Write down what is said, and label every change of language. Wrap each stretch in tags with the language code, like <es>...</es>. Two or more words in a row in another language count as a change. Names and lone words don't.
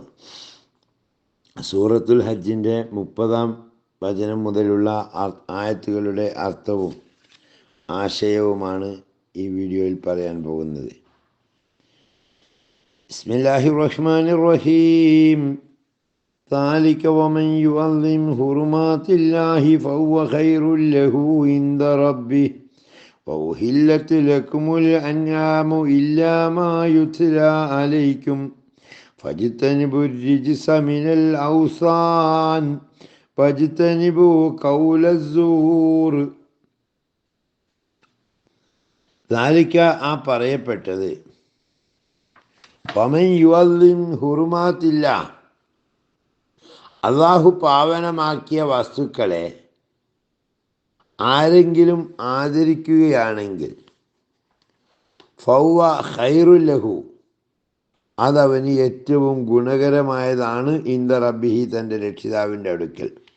<ml>സൂറത്തുൽ ഹജ്ജിൻ്റെ 30-ാം വചനം മുതലുള്ള ആയത്തുകളുടെ അർത്ഥവും ആശയവുമാണ് ഈ വീഡിയോയിൽ പറയാൻ പോകുന്നത്.</ml> <ar>بسم الله الرحمن الرحيم. ذلك ومن يعظم حرمات الله فهو خير له عند ربه وأحلت لكم الأنعام إلا ما يتلى عليكم فاجتنبوا الرجس من الأوثان واجتنبوا قول الزور. ذلك</ar> <ml>ആ പറയപ്പെട്ടത്</ml> <ar>ومن يعظم حرمات الله,</ar> <ml>അള്ളാഹു പാവനമാക്കിയ വസ്തുക്കളെ ആരെങ്കിലും ആദരിക്കുകയാണെങ്കിൽ</ml> <ar>فهو خير له,</ar> <ml>അതവന് ഏറ്റവും ഗുണകരമായതാണ്</ml> <ar>عند ربه,</ar> <ml>തൻ്റെ രക്ഷിതാവിൻ്റെ അടുക്കൽ.</ml>